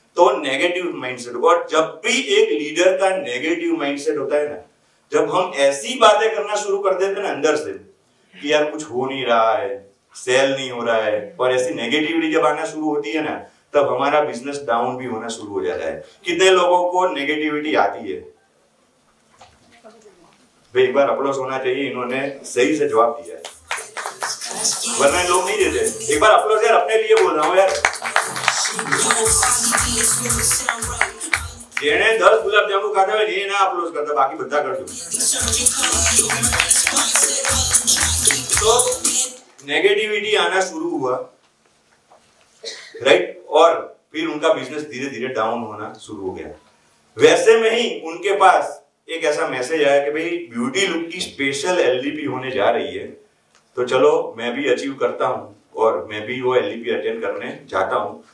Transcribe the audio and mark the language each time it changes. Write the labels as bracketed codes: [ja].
[hi] तो negative mindset, और जब भी एक लीडर का नेगेटिव माइंडसेट होता है ना, जब हम ऐसी बातें करना शुरू कर देते हैं ना अंदर से कि यार कुछ हो नहीं रहा है, सेल नहीं हो रहा है, और ऐसी नेगेटिविटी जब आना शुरू होती है ना, तब हमारा बिजनेस डाउन भी होना शुरू हो जाता है। कितने लोगों को नेगेटिविटी आती है? भाई एक बार अप्लॉज होना चाहिए, इन्होंने सही से जवाब दिया है, वरना लोग नहीं देते। एक बार अप्लॉज यार, अपने लिए बोल रहा हूँ यार। [gu] જેણે 10 ગુલાબ જાંબુ ખાધા હોય એ ના અપલોડ કરતા, બાકી બધા કરજો। [hi] तो नेगेटिविटी आना शुरू हुआ, राइट, और फिर उनका बिजनेस धीरे धीरे डाउन होना शुरू हो गया। वैसे में ही उनके पास एक ऐसा मैसेज आया कि भाई ब्यूटी लुक की स्पेशल एलडीपी होने जा रही है, तो चलो मैं भी अचीव करता हूँ और मैं भी वो एलडीपी अटेंड करने जाता हूँ।